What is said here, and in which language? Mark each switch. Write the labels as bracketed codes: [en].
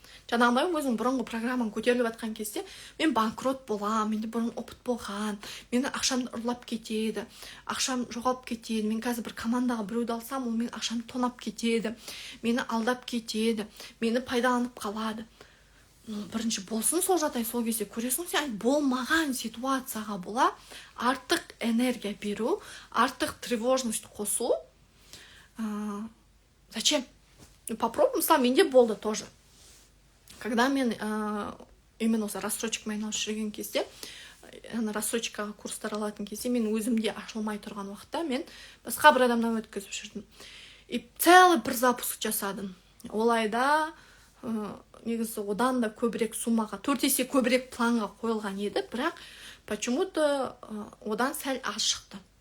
[kk] Жаңағыдай өзің бұрынғы программаң көтеріліп жатқан кезде, мен банкрот болам, менде бұрын опыт болған, мені ақшамды ұрлап кетеді, ақшам жоғалып кетеді, мен қазір бір командаға біреуді алсам, ол мен ақшамды тонап кетеді, мені алдап кетеді, мені пайдаланып қалады. Бірінші болсын сол жағдай, сол кезде көресің, сен болмаған ситуацияға бола артық энергия беру, артық тревожность қосу. [ru] Зачем? Попробуй, [kk] мысалы, менде болды [ru] тоже. Когда [kk] мен [ru] именно [kk] осы рассрочкамен айналысып жүрген кезде, рассрочкаға курстар алатын кезде, мен өзімде ашылмай тұрған уақытта мен басқа бір адамнан өткізіп жүрдім. [ru] И целый [kk] бір запуск жасадым. Ол айда негізі одан да көбірек суммаға, 4 есе көбірек планға қойылған еді, бірақ [ru] почему-то [kk] одан сәл аз шықты.